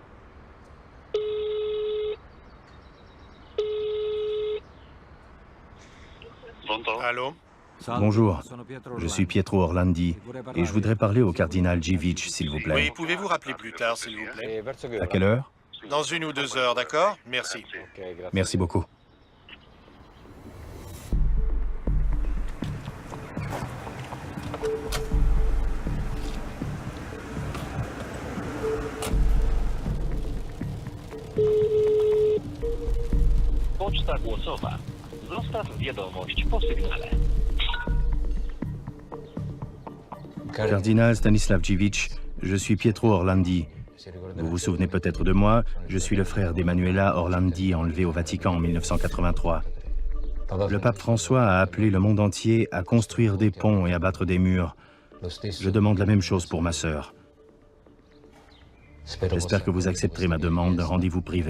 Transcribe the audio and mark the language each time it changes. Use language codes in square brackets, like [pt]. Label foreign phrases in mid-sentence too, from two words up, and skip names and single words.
[fr] Allô? Bonjour, je suis Pietro Orlandi et je voudrais parler au cardinal Dziwisz, s'il vous plaît. Oui, pouvez-vous rappeler plus tard, s'il vous plaît? À quelle heure? Dans 1 ou 2 heures, d'accord? Merci. Merci beaucoup. [pl] Poczta głosowa. Zostaw wiadomość po sygnale. [fr] Cardinal Stanislav Dziwisz, je suis Pietro Orlandi. Vous vous souvenez peut-être de moi, je suis le frère d'Emanuela Orlandi enlevé au Vatican en 1983. Le pape François a appelé le monde entier à construire des ponts et à battre des murs. Je demande la même chose pour ma sœur. J'espère que vous accepterez ma demande d'un rendez-vous privé.